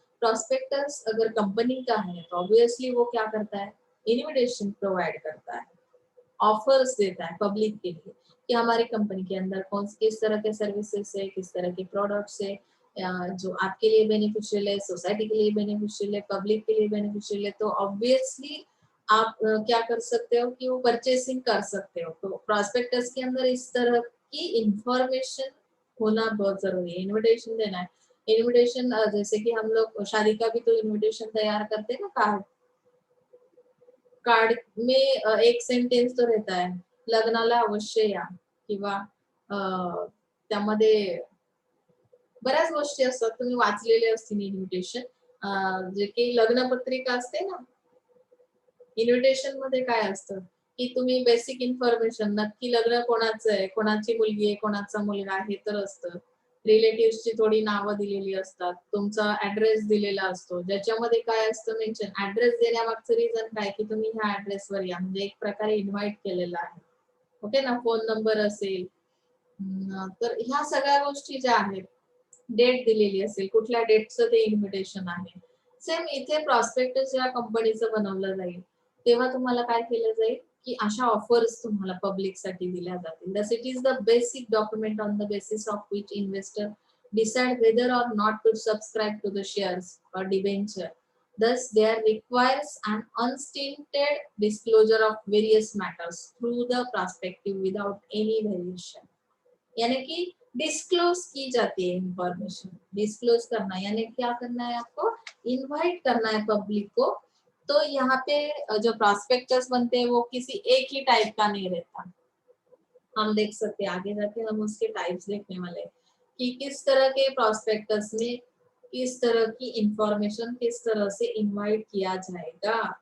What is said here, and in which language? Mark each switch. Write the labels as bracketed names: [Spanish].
[Hindi] Prospectus अगर company का है तो ऑब्वियसली वो क्या करता है, इनविटेशन प्रोवाइड करता है, ऑफर्स देता है पब्लिक के लिए कि हमारी कंपनी के अंदर कौन किस तरह के सर्विसेज है, किस तरह के प्रोडक्ट्स है, जो आपके लिए बेनिफिशियल है, सोसाइटी के लिए बेनिफिशियल है, पब्लिक के लिए बेनिफिशियल है, तो ऑब्वियसली आप क्या कर सकते हो कि वो परचेसिंग कर सकते हो। तो प्रोस्पेक्टस के अंदर इस तरह की इंफॉर्मेशन होना बहुत जरूरी है। इन्विटेशन देना है, इन्विटेशन जैसे कि हम लोग शादी का भी तो इन्विटेशन तैयार करते हैं ना, कार्ड, कार्ड में एक सेंटेन्स तो रहता है, [Marathi] लग्नाला अवश्य या, किंवा त्यामध्ये बऱ्याच गोष्टी असतात, तुम्ही वाचलेले असतील इन्व्हिटेशन, जे की लग्न पत्रिका असते ना, इन्व्हिटेशन मध्ये काय असतं की तुम्ही बेसिक इन्फॉर्मेशन, नक्की लग्न कोणाचं आहे, कोणाची मुलगी आहे, कोणाचा मुलगा आहे, तर असतं, रिलेटिव्हची थोडी नावं दिलेली असतात, तुमचा ऍड्रेस दिलेला असतो, ज्याच्यामध्ये काय असतं मेन्शन, ऍड्रेस देण्यामागचं रिझन काय की तुम्ही ह्या ऍड्रेसवर या, म्हणजे एक प्रकारे इन्व्हाइट केलेलं आहे, ओके ना, फोन नंबर असेल, तर ह्या सगळ्या गोष्टी ज्या आहेत, डेट दिलेली असेल, कुठल्या डेटचं ते इन्व्हिटेशन आहे, सेम इथे प्रॉस्पेक्टस जेव्हा कंपनीचं बनवलं जाईल तेव्हा तुम्हाला काय केलं जाईल की अशा ऑफर्स तुम्हाला पब्लिक साठी दिल्या जातील. Thus it is the basic document [English] On the basis of which investor decide whether or not to subscribe to the shares or debenture. Thus, there requires an unstinted disclosure of various matters through the prospective without any variation. [Hindi] यानी कि disclose की जाती है information, disclose करना यानी क्या करना है, आपको इनवाइट करना है पब्लिक को। तो यहाँ पे जो प्रॉस्पेक्टस बनते हैं वो किसी एक ही टाइप का नहीं रहता, हम देख सकते हैं आगे जाके हम उसके टाइप्स देखने वाले हैं कि किस तरह के प्रॉस्पेक्टस में किस तरह की इंफॉर्मेशन किस तरह से इनवाइट किया जाएगा।